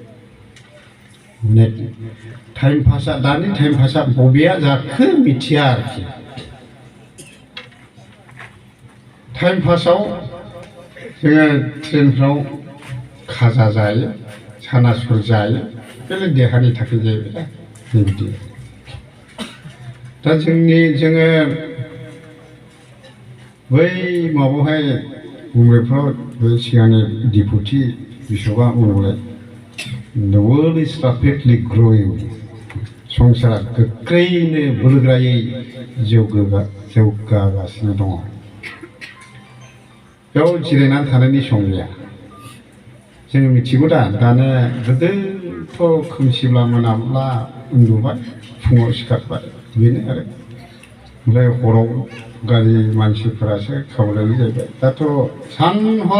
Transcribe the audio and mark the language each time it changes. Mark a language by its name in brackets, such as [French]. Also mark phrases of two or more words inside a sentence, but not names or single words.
[Bodo] दानि [English] time pass [Bodo] बबेया जाखो मिथिया आरोखि [English] time pass [Bodo] जोङो ट्रेनफ्राव खाजा जायो सानासुर जायो बेलाय देहानि थाखाय जाहैबाय बेबायदि दा जोङो बै माबायावहाय मुम्बाइफ्राव बै सिगांनि [English] deputy bishop [Bodo] बुंलाय [English] The world is rapidly growing. [Bodo] संसारा गोख्रैनो बोलोग्रायै जौगागासिनो दङ बेयाव जिरायनानै थानायनि सम गैया जों मिथिगौ दा दानो गोदोथ' खोमसिब्ला मोनाब्ला उन्दुबाय फुङाव सिखारबाय बेनो आरो ओमफ्राय हराव गारि मानसिफोरासो खावलायनाय जाहैबाय दाथ' सान हर